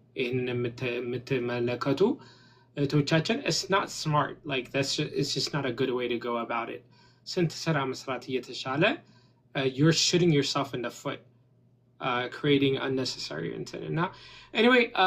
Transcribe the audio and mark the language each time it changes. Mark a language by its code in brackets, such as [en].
[am] ይህንን የምትመለከቱ እህቶቻችን [en] it's not smart. Like it's just not a good way to go about it. [am] ስንት ስራ መስራት እየተሻለ [en] you're shooting yourself in the foot, creating unnecessary [am] እንትን እና [en] anyway